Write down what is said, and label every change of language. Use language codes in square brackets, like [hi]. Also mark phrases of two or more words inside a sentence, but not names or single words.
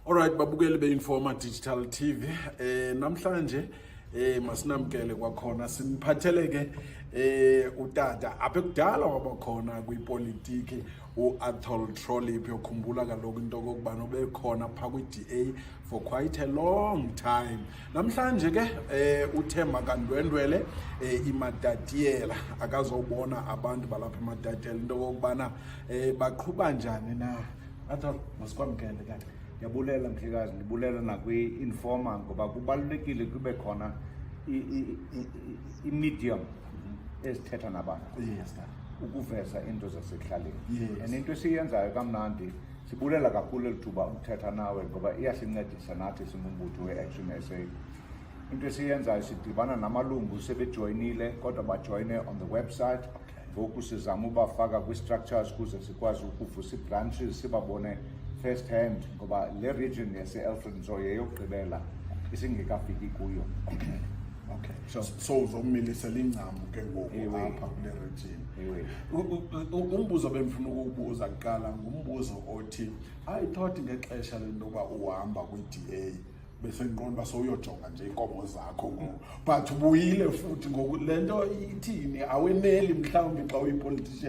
[xh] Alright, babukeli be-Informa Digital TV. Namhlanje masinamkele kwakhona siniphathele ke utata apha kudala wabakhona kwipolitiki Athol Trollip yokhumbula kaloku into okubana bekhona pha kwi-DA [en] for quite a long time. [xh] Namhlanje ke uThemba kandwendwele iMatatiele akazobona abantu balapha eMatatiele into okubana baqhuba njani na. Athol masikwamkele kanti. Yabulela mhlekazi, ndibulela nakwi-Informa ngoba kubalulekile kube khona i-medium ezithetha nabantu. Yes, ukuveza into zasekuhlaleni. Yes. And into esiyenzayo kamnandi sibulela kakhulu elithuba ukuthetha nawe ngoba iyasincedisa nathi singumbutho we-Action SA. Into esiyenzayo sidibana namalungu sebejoyinile kodwa bajoyine [en] on the website. [xh] Ngoku sizama ubafaka kwi-structures kuze sikwazi ukuvusa ii-branches sibabone [en] first hand [xh] ngoba le region yase-Alfred Nzo yeyokugqibela isingekafiki kuyo. Okay. So uzomilisela ingcambu ke ngoku apha kule region. Umbuzo bemfuna ukuwubuza kuqala ngumbuzo othi [en] I thought [xh] ngexesha lento ba uhamba kwi-DA bese ngiqonda ba sowuyojonga nje inkomo zakho ngoku but ubuyile futhi ngoku lento ithini aweneli mhlawumbi xa uyi-politician.